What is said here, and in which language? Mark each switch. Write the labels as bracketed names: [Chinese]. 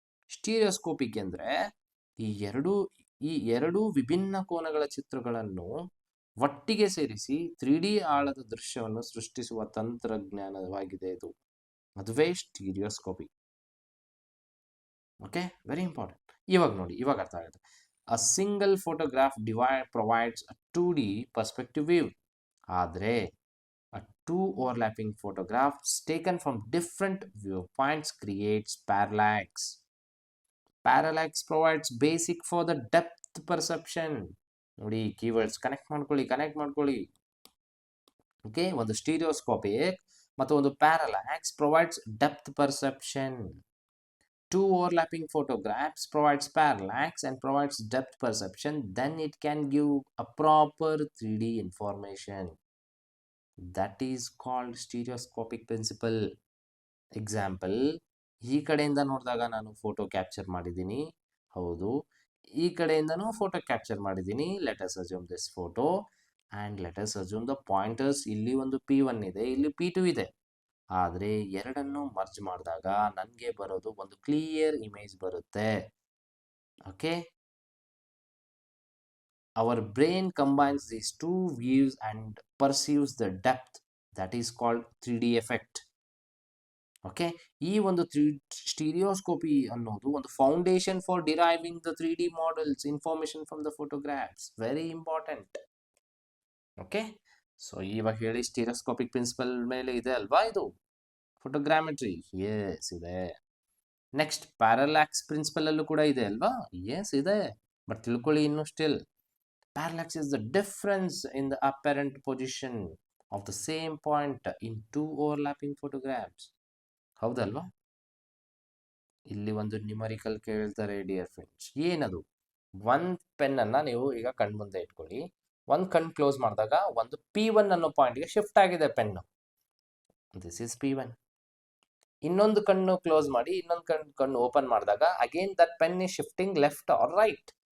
[Kannada] Stereoscopic ಅಂದ್ರೆ ಈ ಎರಡು ವಿಭಿನ್ನ ಕೋನಗಳ ಚಿತ್ರಗಳನ್ನು ಒಟ್ಟಿಗೆ ಸೇರಿಸಿ 3D ಆಳದ ದೃಶ್ಯವನ್ನು ಸೃಷ್ಟಿಸುವ ತಂತ್ರಜ್ಞಾನವಾಗಿದೆ ಇದು. ಅದುವೇ ಸ್ಟೀರಿಯೋಸ್ಕೋಪಿ. Okay, [English] Very important. [Kannada] ಇವಾಗ ನೋಡಿ, ಇವಾಗ ಅರ್ಥ ಆಗುತ್ತೆ. [English] A single photograph provides a 2D perspective view. ಆದರೆ a two overlapping photographs taken from different viewpoints creates parallax. Parallax provides basic for the depth perception. [Kannada] ನೋಡಿ, ಕೀವರ್ಡ್ಸ್ ಕನೆಕ್ಟ್ ಮಾಡ್ಕೊಳ್ಳಿ. [English] Okay, ಒಂದು stereoscopic ಮತ್ತು ಒಂದು parallax provides depth perception. Two overlapping photographs provides parallax and provides depth perception. Then it can give a proper 3D information. That is called stereoscopic principle. [Kannada] Example, ಈ ಕಡೆಯಿಂದ ನೋಡಿದಾಗ ನಾನು photo capture ಮಾಡಿದ್ದೀನಿ, ಹೌದು. ಈ ಕಡೆಯಿಂದನೂ ಫೋಟೋ ಕ್ಯಾಪ್ಚರ್ ಮಾಡಿದ್ದೀನಿ. [English] Let us assume this photo and let us assume the pointers. [Kannada] ಇಲ್ಲಿ ಒಂದು P1 ಇದೆ, ಇಲ್ಲಿ P2 ಇದೆ. ಆದರೆ ಎರಡನ್ನು ಮರ್ಜ್ ಮಾಡಿದಾಗ ನನಗೆ ಬರೋದು ಒಂದು ಕ್ಲಿಯರ್ ಇಮೇಜ್ ಬರುತ್ತೆ. [English] Okay, our brain combines these two views and perceives the depth. That is called 3D effect. Okay, [Kannada] ಈ ಒಂದು ಸ್ಟೀರಿಯೋಸ್ಕೋಪಿ ಅನ್ನೋದು ಒಂದು [English] Foundation for deriving the 3D models information from the photographs. Very important. [Kannada] Okay, so ಇವಾಗ ಹೇಳಿ stereoscopic principal ಮೇಲೆ ಇದೆ ಅಲ್ವಾ ಇದು ಫೋಟೋಗ್ರಾಮೆಟ್ರಿ? ಎಸ್ ಇದೆ. ನೆಕ್ಸ್ಟ್, ಪ್ಯಾರಲ್ಯಾಕ್ಸ್ ಪ್ರಿನ್ಸಿಪಲ್ ಅಲ್ಲೂ ಕೂಡ ಇದೆ ಅಲ್ವಾ? ಎಸ್ ಇದೆ. ಬಟ್ ತಿಳ್ಕೊಳ್ಳಿ ಇನ್ನು still. [English] Parallax is the difference in the apparent position of the same point in two overlapping photographs. [Kannada] ಹೌದಲ್ವಾ? ಇಲ್ಲಿ ಒಂದು ನ್ಯೂಮರಿಕಲ್ ಕೇಳ್ತಾರೆ ಡಿಯರ್ ಫ್ರೆಂಡ್ಸ್. ಏನದು? ಒಂದು ಪೆನ್ನನ್ನು ನೀವು ಈಗ ಕಣ್ಮುಂದೆ ಇಟ್ಕೊಳ್ಳಿ. ಒಂದು ಕಣ್ಣು ಕ್ಲೋಸ್ ಮಾಡಿದಾಗ ಒಂದು P1 ಅನ್ನೋ ಪಾಯಿಂಟ್ಗೆ ಶಿಫ್ಟ್ ಆಗಿದೆ ಪೆನ್ನು. [English] This is P1. [Kannada] ಇನ್ನೊಂದು ಕಣ್ಣು ಕ್ಲೋಸ್ ಮಾಡಿ ಇನ್ನೊಂದು ಕಣ್ಣು ಓಪನ್ ಮಾಡಿದಾಗ [English] Again that pen is shifting left or right.